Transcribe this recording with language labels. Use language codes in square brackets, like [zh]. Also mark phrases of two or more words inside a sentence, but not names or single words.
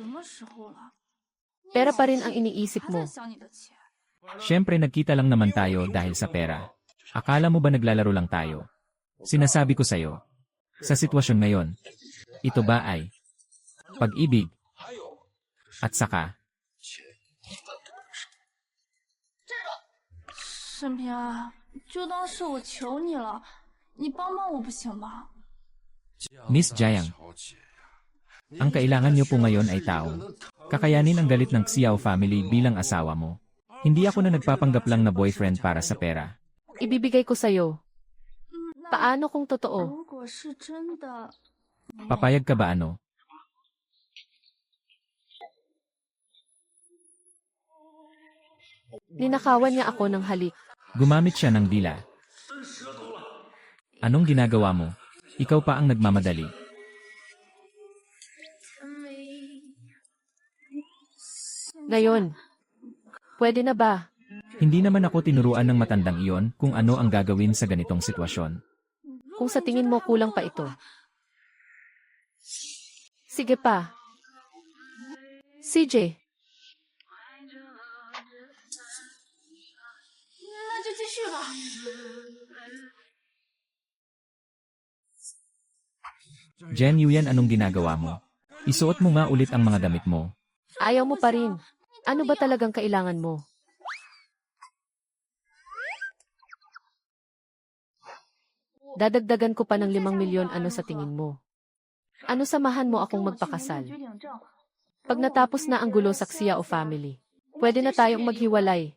[tl] Pera pa rin ang iniisip mo. Siyempre nagkita lang naman tayo dahil sa pera. Akala mo ba naglalaro lang tayo? Sinasabi ko sa'yo, sa sitwasyon ngayon, ito ba ay pag-ibig? At saka, [zh] 沈平啊，就当是我求你了，你帮帮我不行吗？ [tl] Miss Jiang, ang kailangan niyo po ngayon ay taong kakayanin ang galit ng Xiao family bilang asawa mo. Hindi ako na nagpapanggap lang na boyfriend para sa pera. Ibibigay ko sa'yo. Paano kung totoo? [zh] 如果是真的， [tl] Papayag ka ba ano? Ninakawan niya ako ng halik. Gumamit siya ng dila. Anong ginagawa mo? Ikaw pa ang nagmamadali. Ngayon, pwede na ba? Hindi naman ako tinuruan ng matandang iyon kung ano ang gagawin sa ganitong sitwasyon. Kung sa tingin mo kulang pa ito. Sige pa. CJ, [zh] 那就继续吧。 [tl] Jen Yuyan, anong ginagawa mo? Isuot mo nga ulit ang mga damit mo. Ayaw mo pa rin. Ano ba talagang kailangan mo? Dadagdagan ko pa ng 5 milyon, ano sa tingin mo? Ano samahan mo akong magpakasal? Pag natapos na ang gulo sa Xiao family, pwede na tayong maghiwalay.